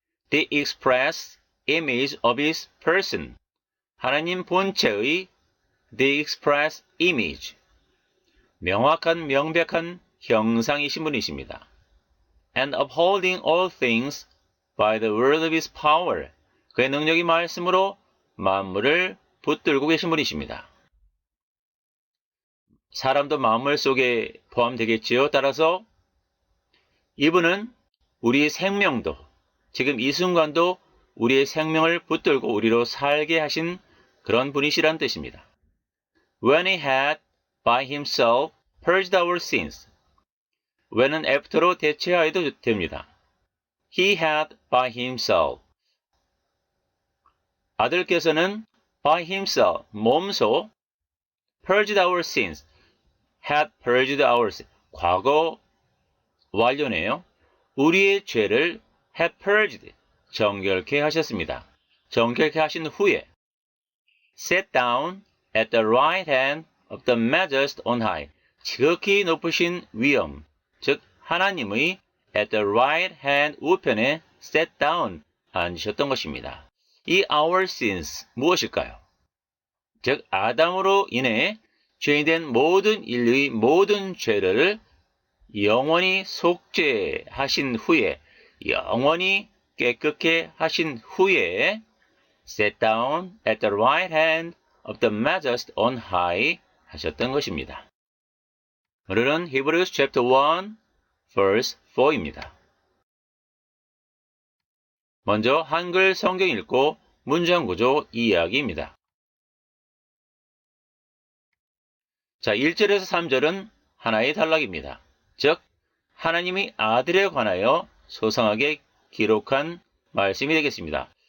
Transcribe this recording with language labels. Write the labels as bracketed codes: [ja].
[en] the express image of his person [ko] 하나님 본체의 [en] the express image [ko] 명확한 명백한 형상이신 분이십니다. [en] and upholding all things by the word of his power [ko] 그의 능력의 말씀으로 만물을 붙들고 계신 분이십니다. 사람도 만물 속에 포함되겠지요. 따라서 이분은 우리의 생명도 지금 이 순간도 우리의 생명을 붙들고 우리로 살게 하신 그런 분이시란 뜻입니다. [en] When he had by himself purged our sins. [ko] when은 after로 대체하여도 됩니다. [en] He had by himself. [ko] 아들께서는 [en] by himself, [ko] 몸소 [en] purged our sins. had purged our sins. [ko] 과거 완료네요. 우리의 죄를 [en] had purged. [ko] 정결케 하셨습니다. 정결케 하신 후에 [en] sat down at the right hand of the majesty on high. [ko] 지극히 높으신 위엄, 즉 하나님의 [en] at the right hand [ko] 우편에 [en] sat down [ko] 앉으셨던 것입니다. 이 our sins 무엇일까요? 즉 아담으로 인해 죄인된 모든 인류의 모든 죄를 영원히 속죄하신 후에 영원히 깨끗게 하신 후에 [en] sat down at the right hand of the majesty on high [ko] 하셨던 것입니다. 오늘은 [en] Hebrews chapter 1, verse 4 [ko] 입니다. 먼저 한글 성경 읽고 문장 구조 이야기입니다. 자, 1절에서 3절은 하나의 단락입니다. 즉, 하나님이 아들에 관하여 소상하게 기록한 말씀이 되겠습니다.